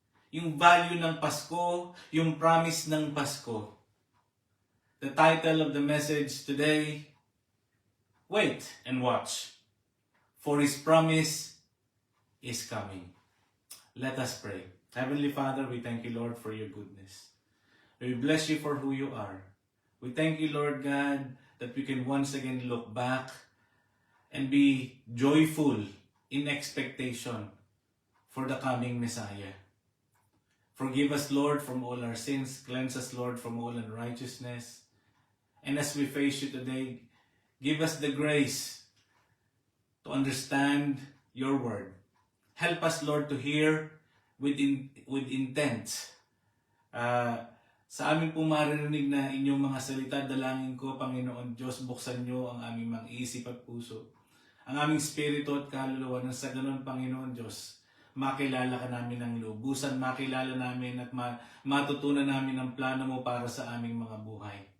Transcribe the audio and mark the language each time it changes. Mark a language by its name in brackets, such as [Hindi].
[Filipino] Yung value ng Pasko, yung promise ng Pasko. [English] The title of the message today, Wait and Watch, for His promise is coming. Let us pray. Heavenly Father, we thank you, Lord, for your goodness. We bless you for who you are. We thank you, Lord God, that we can once again look back and be joyful in expectation for the coming Messiah. Forgive us, Lord, from all our sins. Cleanse us, Lord, from all unrighteousness. And as we face you today, give us the grace to understand your word. Help us, Lord, to hear with intent. [Filipino] Sa amin pong maririnig na inyong mga salita, dalangin ko, Panginoon Diyos, buksan niyo ang aming mga isip at puso, ang aming spirito at kaluluwa, nang sa ganun, Panginoon Diyos, makilala ka namin ng lubusan, makilala namin at matutunan namin ang plano mo para sa aming mga buhay.